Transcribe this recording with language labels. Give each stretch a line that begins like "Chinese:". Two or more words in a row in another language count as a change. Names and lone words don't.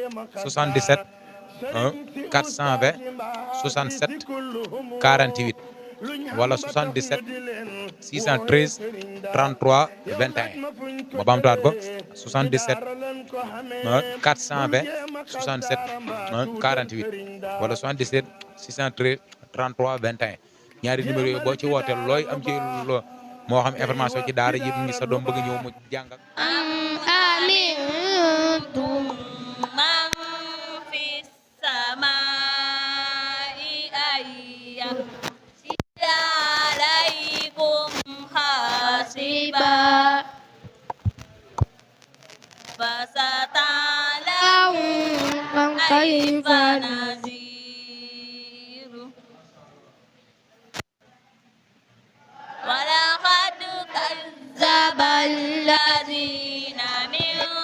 Wolof: 77 420 67 48 wala 77 613 33 21 ma bamtuwaat ko 77 420 67 48 wala 77 613 33 21 ñaari numéro yooyu boo ci wootee looy am ci moo xam information ci daara ji ngi sa doom bëgg ñëw mu jàng
Arabic: أمنتم من في السماء أن يرسل عليكم حاسبا فستعلمون كيف نذير ولقد كذب الذين من